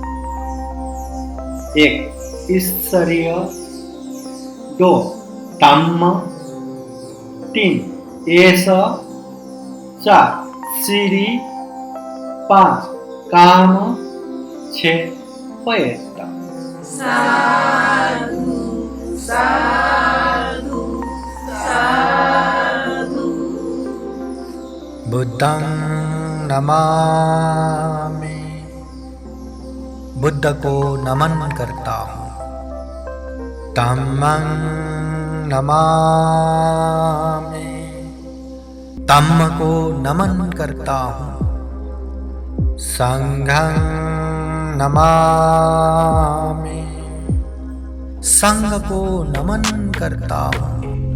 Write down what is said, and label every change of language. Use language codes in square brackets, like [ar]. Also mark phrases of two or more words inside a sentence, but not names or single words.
[hi] 1 ईश्वरीय, 2 धम्म, 3 एष, 4 श्री, 5 काम, 6 प्रयत्न। [pi] साधु साधु साधु। बुद्धं नमामि, [hi] बुद्ध को नमन करता हूँ। [pi] धम्मं नमामि, [hi] धम्म को नमन करता हूँ। [pi] संघं नमामि, [hi] संघ को नमन करता हूँ।